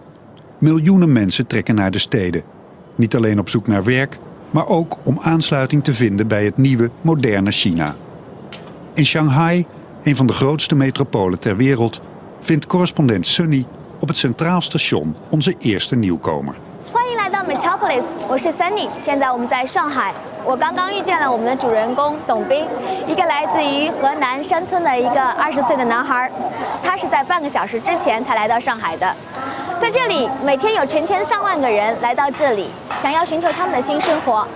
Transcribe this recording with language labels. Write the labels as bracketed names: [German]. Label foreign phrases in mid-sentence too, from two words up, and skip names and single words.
[Dutch] Miljoenen mensen trekken naar de steden. Niet alleen op zoek naar werk, maar ook om aansluiting te vinden bij het nieuwe, moderne China. In Shanghai, een van de grootste metropolen ter wereld, vindt correspondent Sunny op het Centraal Station onze eerste nieuwkomer. [Chinese] 欢迎来到 Metropolis， 我是 Sunny， 现在我们在上海。我刚刚遇见了我们的主人公董斌，一个来自于河南山村的一个20岁的男孩，他是在半个小时之前才来到上海的。在这里，每天有成千上万个人来到这里，想要寻求他们的新生活。